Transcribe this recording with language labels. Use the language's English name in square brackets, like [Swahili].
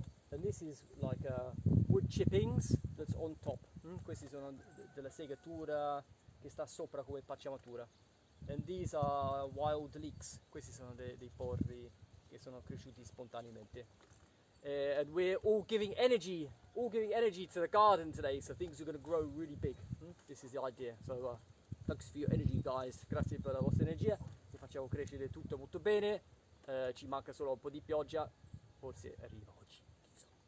[English] And this is like wood chippings that's on top. [Italian] Questi sono della segatura che sta sopra come pacciamatura. [English] And these are wild leeks. [Italian] Questi sono dei porri che sono cresciuti spontaneamente. [English] And we're all giving energy to the garden today, so things are going to grow really big. This is the idea. So thanks for your energy, guys. [Italian] Grazie per la vostra energia. E facciamo succede tutto molto bene, ci manca solo un po' di pioggia, forse arriva oggi, chissà.